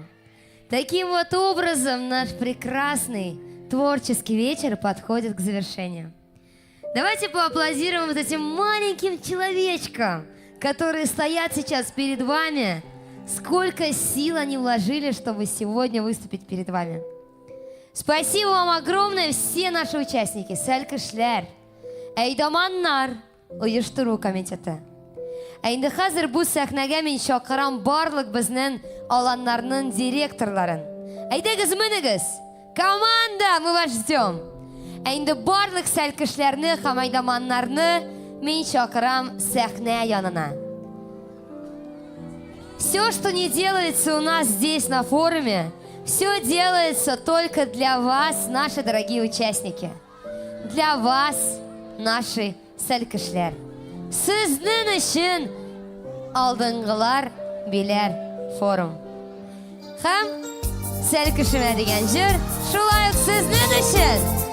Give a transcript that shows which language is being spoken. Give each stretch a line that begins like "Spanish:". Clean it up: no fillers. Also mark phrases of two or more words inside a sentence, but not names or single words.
Russian: Таким вот образом наш прекрасный творческий вечер подходит к завершению. Давайте поаплодируем вот этим маленьким человечкам, которые стоят сейчас перед вами. Сколько сил они вложили, чтобы сегодня выступить перед вами. Спасибо вам огромное, все наши участники.
Tatar: Сәлкешләр, әйдаманнар, оештыру комитеты. Инде хәзер бу сәхнәгә мин чакырам барлык безнең аланнарның директорларын. Әйдәгез, менегез,
Russian: Команда, мы вас ждем.
Tatar: Инде барлык сәл кешеләрне һәм айдаманнарны мин чакырам сәхнә янына.
Russian: Все, что не делается у нас здесь на форуме, все делается только для вас, наши дорогие участники. Для вас, наши сәл-кешеләр.
Tatar: Сезнең өчен алдынгылар биләр форум. Һәм сәл-кешемә дигән җыр шулай ук сезнең өчен.